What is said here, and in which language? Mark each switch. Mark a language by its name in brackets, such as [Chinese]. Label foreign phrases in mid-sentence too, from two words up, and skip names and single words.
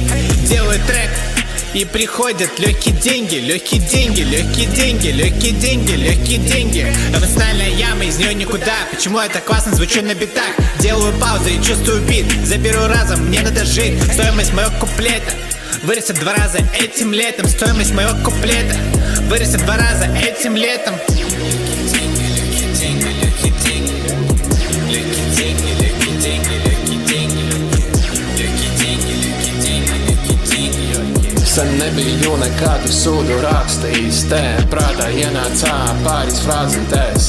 [Russian] Делает трек и приходят легкие деньги, легкие деньги, легкие деньги, легкие деньги, легкие деньги. Эмоциональная яма, из нее никуда. Почему я так классно звучу на битах? Делаю паузу и чувствую бит. Заберу разом, мне надо жить. Стоимость моего куплета вырастет 2 раза этим летом. Стоимость моего куплета вырастет 2 раза этим летом. [Latvian] Sen nebiju nekādu sūdu rakstījis, te prātā ienācā pāris frāzītēs.